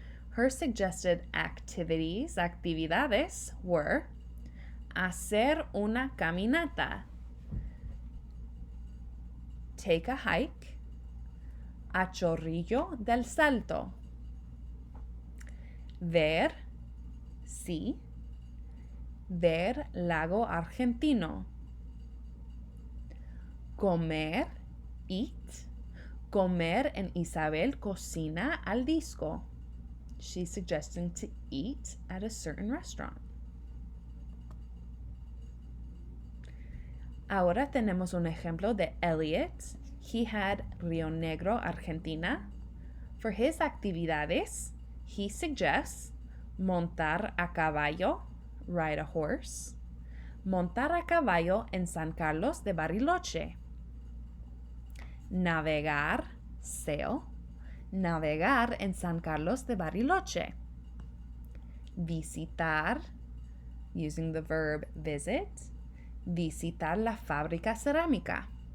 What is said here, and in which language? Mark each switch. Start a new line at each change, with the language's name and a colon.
English: Her suggested
Spanish: actividades
English: were
Spanish: hacer una caminata,
English: take a hike,
Spanish: a Chorrillo del Salto, ver,
English: see,
Spanish: ver lago argentino, comer,
English: eat,
Spanish: comer en Isabel Cocina al Disco.
English: She's suggesting to eat at a certain restaurant.
Spanish: Ahora tenemos un ejemplo de Elliot.
English: He had Rio Negro, Argentina. For his
Spanish: actividades,
English: he suggests
Spanish: montar a caballo,
English: ride a horse,
Spanish: montar a caballo en San Carlos de Bariloche, navegar,
English: sail,
Spanish: navegar en San Carlos de Bariloche, visitar,
English: using the verb visit,
Spanish: visitar la fábrica cerámica.